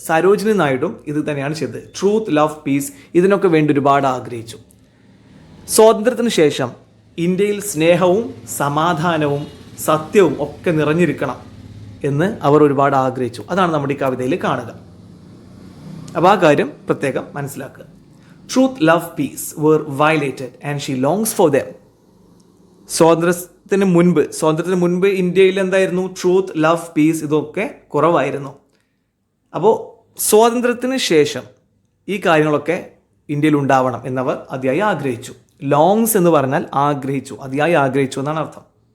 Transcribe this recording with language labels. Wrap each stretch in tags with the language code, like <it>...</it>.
<ml>സരോജിനി നായിഡും ഇത് തന്നെയാണ് ചെയ്തത്. ട്രൂത്ത്, ലവ്, പീസ്, ഇതിനൊക്കെ വേണ്ടി ഒരുപാട് ആഗ്രഹിച്ചു. സ്വാതന്ത്ര്യത്തിന് ശേഷം ഇന്ത്യയിൽ സ്നേഹവും സമാധാനവും സത്യവും ഒക്കെ നിറഞ്ഞിരിക്കണം എന്ന് അവർ ഒരുപാട് ആഗ്രഹിച്ചു. അതാണ് നമ്മുടെ ഈ കവിതയിൽ കാണുക. അപ്പോൾ ആ കാര്യം പ്രത്യേകം മനസ്സിലാക്കുക.</ml> <en>Truth, love, peace were violated and she longs for them.</en> <ml>സ്വാതന്ത്ര്യത്തിന് മുൻപ് ഇന്ത്യയിൽ എന്തായിരുന്നു? ട്രൂത്ത്, ലവ്, പീസ് ഇതൊക്കെ കുറവായിരുന്നു. അപ്പോൾ സ്വാതന്ത്ര്യത്തിന് ശേഷം ഈ കാര്യങ്ങളൊക്കെ ഇന്ത്യയിൽ ഉണ്ടാവണം എന്നവർ അതിയായി ആഗ്രഹിച്ചു. ലോങ്സ് എന്ന് പറഞ്ഞാൽ ആഗ്രഹിച്ചു, അതിയായി ആഗ്രഹിച്ചു എന്നാണ് അർത്ഥം.</ml>